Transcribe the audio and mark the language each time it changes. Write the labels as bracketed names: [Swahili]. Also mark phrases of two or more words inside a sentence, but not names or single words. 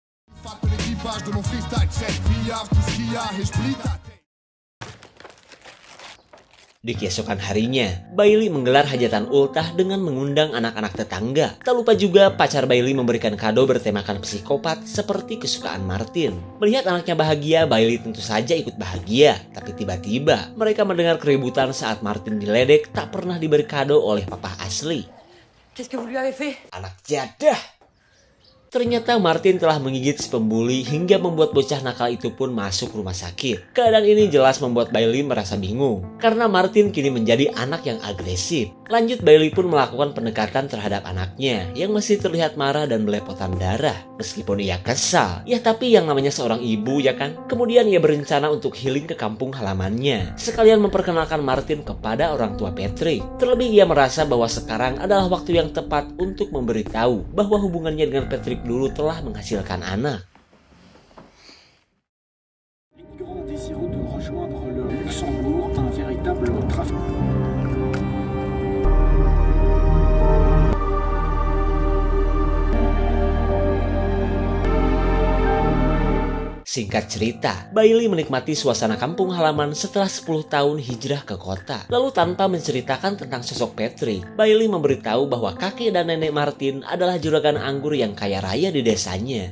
[Indonesian] Di keesokan harinya, Bailey menggelar hajatan ultah dengan mengundang anak-anak tetangga. Tak lupa juga pacar Bailey memberikan kado bertemakan psikopat seperti kesukaan Martin. Melihat anaknya bahagia, Bailey tentu saja ikut bahagia. Tapi tiba-tiba mereka mendengar keributan saat Martin diledek tak pernah diberi kado oleh papa asli. [French] Qu'est-ce que vous lui avez fait? [Indonesian] Anak jadah! Ternyata Martin telah menggigit si pembuli hingga membuat bocah nakal itu pun masuk rumah sakit. Keadaan ini jelas membuat Bailey merasa bingung, karena Martin kini menjadi anak yang agresif. Lanjut, Bailey pun melakukan pendekatan terhadap anaknya yang masih terlihat marah dan belepotan darah. Meskipun ia kesal, ya tapi yang namanya seorang ibu ya kan. Kemudian ia berencana untuk healing ke kampung halamannya, sekalian memperkenalkan Martin kepada orang tua Patrick. Terlebih ia merasa bahwa sekarang adalah waktu yang tepat untuk memberitahu bahwa hubungannya dengan Patrick dulu telah menghasilkan anak. [French] Les migrants désirant de rejoindre le Luxembourg, un véritable trafic. [Indonesian] Singkat cerita, Bailey menikmati suasana kampung halaman setelah 10 tahun hijrah ke kota. Lalu tanpa menceritakan tentang sosok Patrick, Bailey memberitahu bahwa kakek dan nenek Martin adalah juragan anggur yang kaya raya di desanya.